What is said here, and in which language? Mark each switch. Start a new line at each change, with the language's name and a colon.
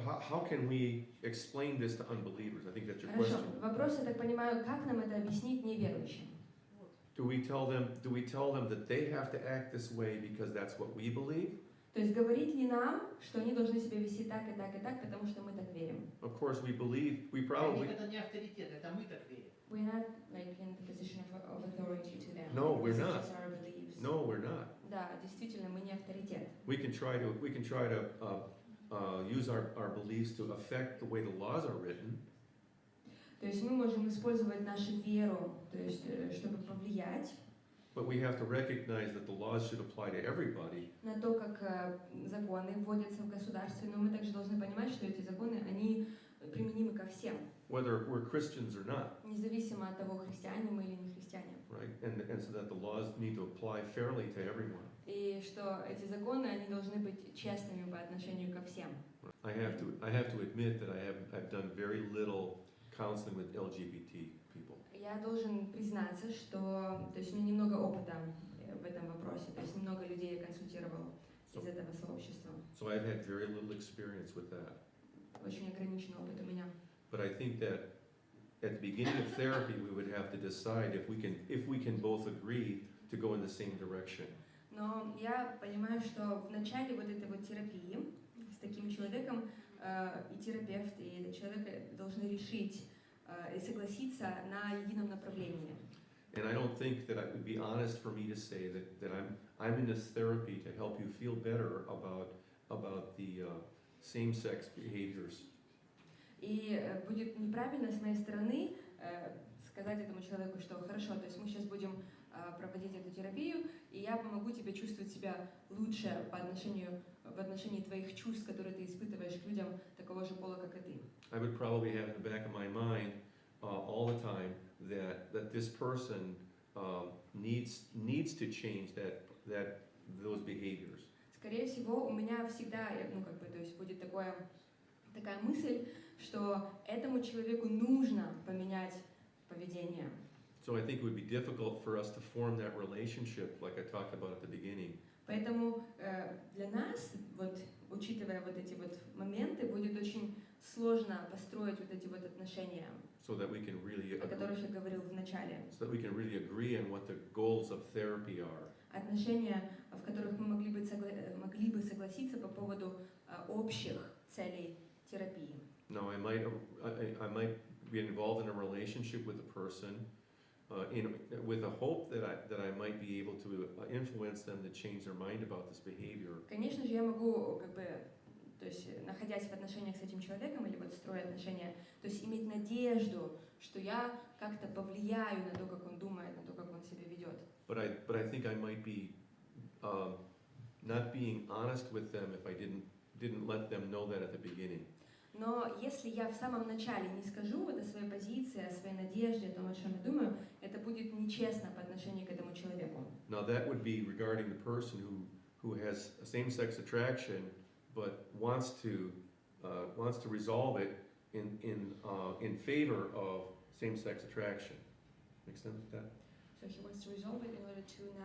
English: How can we explain this to unbelievers? I think that's your
Russian: Хорошо.
English: question.
Russian: Вопрос, я так понимаю, как нам это объяснить неверующим?
English: Do we tell them that they have to act this way because that's what we believe?
Russian: То есть говорить ли нам, что они должны себя вести так и так и так, потому что мы так верим?
English: Of course, we probably.
Russian: Это не авторитет, это мы так верим.
English: We're not like in the position of authority to them. No, we're not. This is our beliefs. No, we're not.
Russian: Да, действительно, мы не авторитет.
English: We can try to use our beliefs to affect the way the laws are written.
Russian: То есть мы можем использовать нашу веру, то есть чтобы повлиять.
English: But we have to recognize that the laws should apply to everybody.
Russian: На то, как законы вводятся в государстве, но мы также должны понимать, что эти законы, они применимы ко всем.
English: Whether we're Christians or not.
Russian: Независимо от того, христиане мы или не христиане.
English: Right, and so that the laws need to apply fairly to everyone.
Russian: И что эти законы, они должны быть честными по отношению ко всем.
English: I have to admit that I've done very little counseling with LGBT people.
Russian: Я должен признаться, что, то есть у меня немного опыта в этом вопросе. То есть немного людей я консультировал из этого сообщества.
English: So I've had very little experience with that.
Russian: Очень ограниченный опыт у меня.
English: But I think that at the beginning of therapy, we would have to decide if we can both agree to go in the same direction.
Russian: Но я понимаю, что в начале вот этой вот терапии с таким человеком и терапевт, и этот человек должны решить и согласиться на едином направлении.
English: And I don't think that it would be honest for me to say that I'm in this therapy to help you feel better about the same-sex behaviors.
Russian: И будет неправильно с моей стороны сказать этому человеку, что хорошо, то есть мы сейчас будем проводить эту терапию, и я помогу тебе чувствовать себя лучше в отношении твоих чувств, которые ты испытываешь к людям такого же пола, как и ты.
English: I would probably have in the back of my mind all the time that this person needs to change those behaviors.
Russian: Скорее всего, у меня всегда, то есть будет такая мысль, что этому человеку нужно поменять поведение.
English: So I think it would be difficult for us to form that relationship, like I talked about at the beginning.
Russian: Поэтому для нас, вот, учитывая вот эти вот моменты, будет очень сложно построить вот эти вот отношения,
English: So that we can really
Russian: о которых я говорил в начале.
English: so that we can really agree on what the goals of therapy are.
Russian: Отношения, в которых мы могли бы согласиться по поводу общих целей терапии.
English: Now I might be involved in a relationship with a person with a hope that I might be able to influence them to change their mind about this behavior.
Russian: Конечно же, я могу то есть, находясь в отношениях с этим человеком или вот строя отношения, то есть иметь надежду, что я как-то повлияю на то, как он думает, на то, как он себя ведет.
English: But I think I might be not being honest with them if I didn't let them know that at the beginning.
Russian: Но если я в самом начале не скажу вот о своей позиции, о своей надежде, о том, о чем я думаю, это будет нечестно по отношению к этому человеку.
English: Now that would be regarding the person who has a same-sex attraction, but wants to resolve it in favor of same-sex attraction. Make sense with that? So he wants to resolve it in order to